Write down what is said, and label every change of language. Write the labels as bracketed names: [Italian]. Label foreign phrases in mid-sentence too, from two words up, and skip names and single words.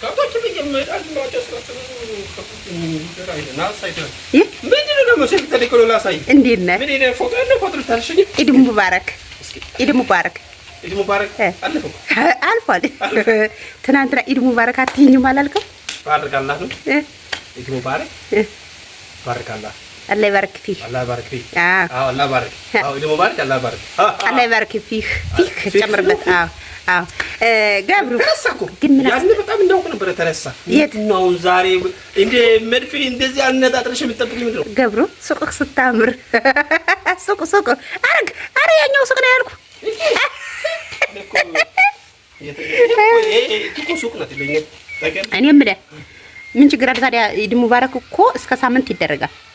[Amharic] ከብቶች በየመዳል ነው ተስራችሁ ምንድነው ደግሞ ሸፍተልከው ላሳይ እንዴት ነህ? ምን ነው ፎቶ ነው ፎቶ ታልሽኝ? [Arabic] عيد مبارك عيد مبارك عيد مبارك [Amharic] አልፈው አልፏል። ትናንትና [Arabic] عيد مبارك [Amharic] አትይኝም አላልከው? [Arabic] ባረካላህ ነው عيد مبارك بارك الله الله يبارك فيك الله يبارك فيك الله يبارك ኢድ [Amharic] ሙባረክ [Arabic] الله يبارك الله يبارك فيك [Amharic] ጨምርበት ገብሩ ግን ምን ያንን በጣም እንደውቅ ነበር ተረሳ የት ነው ዛሬ እንደ መድፍ እንደዚህ አነጣጥረሽ የምትጠብቂኝ ምንድነው ገብሩ ሱቅ ስታምር ሱቅ አረ ያኛው ሱቅ ነው ያልኩ እኔ የምልህ ምን ችግር አለ ታዲያ [Arabic] عيد مبارك [Amharic] እኮ እስከ ሳምንት ይደረጋል